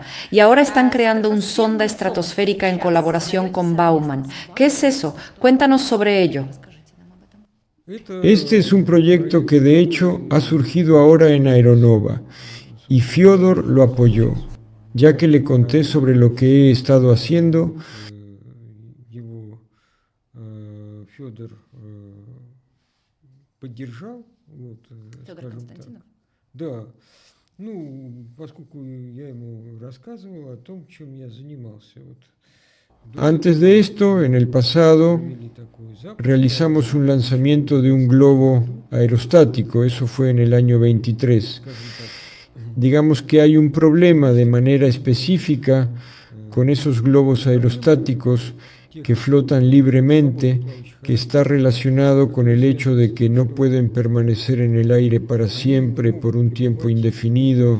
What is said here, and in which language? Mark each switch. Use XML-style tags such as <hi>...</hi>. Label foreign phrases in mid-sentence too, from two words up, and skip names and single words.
<es>Y ahora están creando un sonda estratosférica en colaboración con Baumann. ¿Qué es eso? Cuéntanos sobre ello. Este es un proyecto que de hecho ha surgido ahora en Aeronova y Fyodor lo apoyó, ya que le conté sobre lo que he estado haciendo.</es> <ru>Fyodor поддержал, Федор Константинов. Да, поскольку я ему рассказывал о том, чем я занимался.</ru> <es>Antes de esto, en el pasado, realizamos un lanzamiento de un globo aerostático, eso fue en el año 23. Digamos que hay un problema de manera específica con esos globos aerostáticos que flotan libremente, que está relacionado con el hecho de que no pueden permanecer en el aire para siempre por un tiempo indefinido.</es>